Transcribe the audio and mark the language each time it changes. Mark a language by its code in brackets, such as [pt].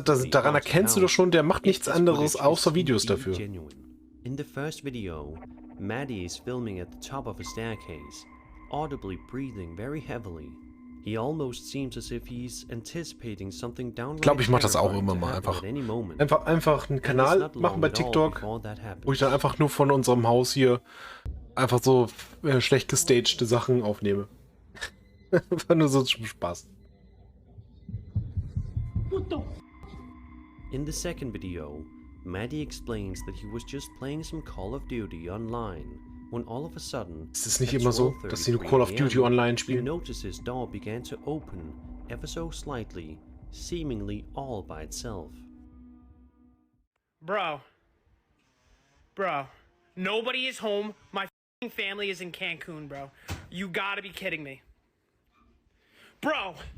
[de] Daran erkennst du doch schon, der macht nichts anderes außer Videos dafür. [en] In the first video, Maddie is filming at the top of a staircase, audibly breathing very heavily. He almost seems as if he's anticipating something downright. [de] Ich glaube, ich mache das auch immer mal einfach. Einfach einen Kanal machen bei TikTok, wo ich dann einfach nur von unserem Haus hier einfach so schlecht gestagte Sachen aufnehme. Einfach nur so zum Spaß. [en] In the second video, Maddie explains that he was just playing some Call of Duty online when all of a sudden, [de] ist es nicht immer so, dass sie nur Call of Duty online spielen? [en] he noticed his door began to open ever so slightly, seemingly all by itself. Bro, nobody is home. My f***ing family is in Cancun, bro. You gotta be kidding me. Bro!